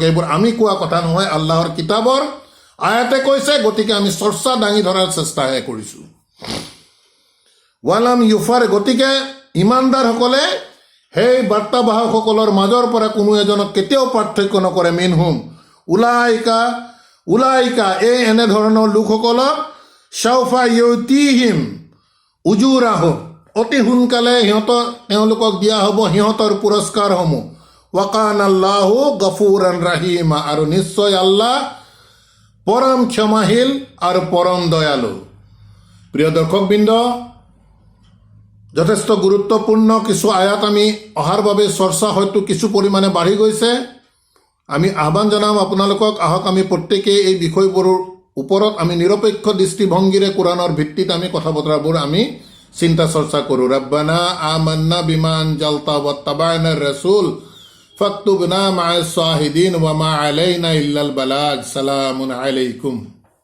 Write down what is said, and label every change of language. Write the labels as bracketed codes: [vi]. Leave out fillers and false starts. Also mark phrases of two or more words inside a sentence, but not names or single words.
[as] এইবোৰ আমি কোৱা কথা নহয়, আল্লাহৰ কিতাপৰ আয়াতে কৈছে, গতিকে আমি চৰ্চা দাঙি ধৰাৰ চেষ্টাহে কৰিছোঁ। [ar] ولم يفر, [as] গতিকে ইমানদাৰসকলে সেই বাৰ্তাবাহকসকলৰ মাজৰ পৰা কোনো এজনক কেতিয়াও পাৰ্থক্য নকৰে। [ar] منهم أولئك, [as] এই এনেধৰণৰ লোকসকলক [ar] سوف يؤتيهم أجورهم, [as] অতি সোনকালে তেওঁলোকক দিয়া হ'ব সিহঁতৰ পুৰস্কাৰসমূহ। [ar] وكان الله غفورا رحيما, [as] আৰু নিশ্চয় আল্লাহ পৰম ক্ষমাশীল আৰু পৰম দয়ালু। প্ৰিয় দৰ্শকবৃন্দ, যথেষ্ট গুৰুত্বপূৰ্ণ কিছু আয়াত আমি অহাৰ বাবে চৰ্চা হয়তো কিছু পৰিমাণে বাঢ়ি গৈছে। আমি আহ্বান জনাম আপোনালোকক, আহক আমি প্ৰত্যেকেই এই বিষয়বোৰৰ ওপৰত আমি নিৰপেক্ষ দৃষ্টিভংগীৰে কোৰাণৰ ভিত্তিত আমি কথা বতৰাবোৰ আমি চিন্তা চৰ্চা কৰোঁ। [ar] ربنا آمنا بما أنزلت واتبعنا الرسول فاكتبنا مع الشاهدين وما علينا إلا البلاغ. سلام عليكم.